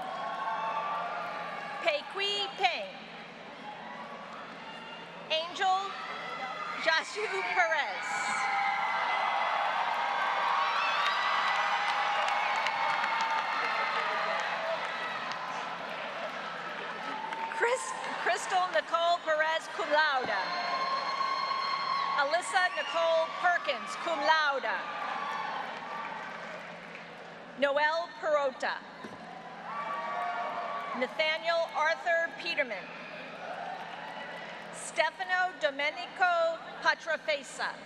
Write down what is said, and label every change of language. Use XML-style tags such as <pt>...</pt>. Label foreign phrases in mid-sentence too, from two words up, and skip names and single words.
<en>Pei Peng. Angel Jashu Perez. Crystal Nicole Perez,</en> <la>cum laude.</la> <en>Alyssa Nicole Perkins,</en> <la>cum laude.</la> <en>Noel Perota. Nathaniel Arthur Peterman. Stefano Domenico Patrafesa.</en>